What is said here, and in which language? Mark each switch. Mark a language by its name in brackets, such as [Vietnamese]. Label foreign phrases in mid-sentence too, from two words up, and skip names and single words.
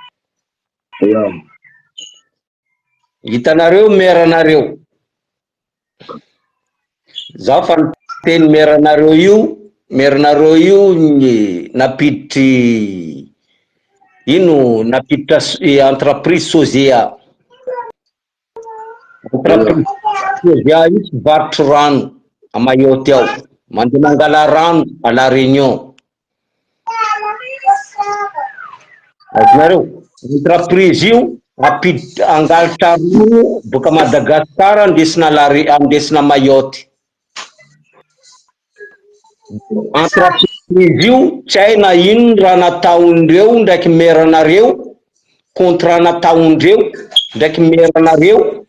[Malagasy] Hitanareo meranareo za fa teny meranareo io napiditry ino napiditra entreprise Sozia. Entreprise Sozia io tsy varotry rano a Mayotte ao, mandeha mangala rano à la Réunion. Azonareo entreprise io angalatra rano boka Madagascar andesina Mayotte. Entreprise io tsy hay na ino raha nataondreo ndraiky meranareo, contrat nataondreo ndraiky meranareo.